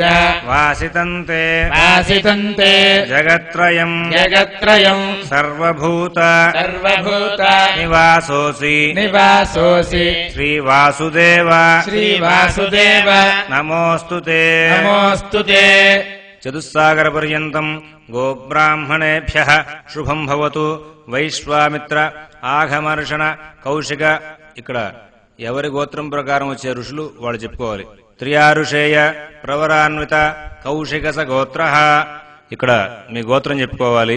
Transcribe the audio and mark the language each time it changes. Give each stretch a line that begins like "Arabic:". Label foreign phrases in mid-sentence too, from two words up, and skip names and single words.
Sanskrit: वासितन्ते वासितन्ते जगत्त्रयम् जगत्त्रयम् सर्वभूत सर्वभूत निवासोऽसि निवासोऽसि श्रीवासुदेव श्रीवासुदेव नमोऽस्तु ते नमोऽस्तु ते చతుస్సాగరపర్యంతం గోబ్రాహ్మణేభ్యః శుభం భవతు.
Telugu: వైశ్వామిత్ర ఆఘమర్షణ కౌశిక ఇక్కడ ఎవరి గోత్రం ప్రకారం వచ్చే ఋషులు వాళ్ళు చెప్పుకోవాలి.
Sanskrit: త్రియారుషేయ ప్రవరాన్విత కౌశికస గోత్ర
Telugu: ఇక్కడ మీ గోత్రం చెప్పుకోవాలి.